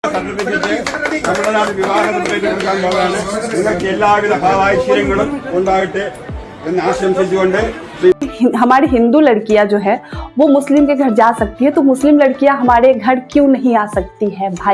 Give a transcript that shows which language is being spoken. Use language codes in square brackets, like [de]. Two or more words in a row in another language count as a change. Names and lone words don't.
[ml] തമിഴ്നാട് വിവാഹത്തിലേക്ക് കൊടുക്കാൻ പോകാണ്. നിങ്ങൾക്ക് എല്ലാവിധ ഭാവാഐശ്വര്യങ്ങളും ഉണ്ടാകട്ടെ എന്ന് ആശംസിച്ചുകൊണ്ട് [hi] हमारी हिंदू लड़कियां जो है वो मुस्लिम के घर जा सकती है, तो मुस्लिम लड़कियां हमारे घर क्यों नहीं आ सकती है भाई?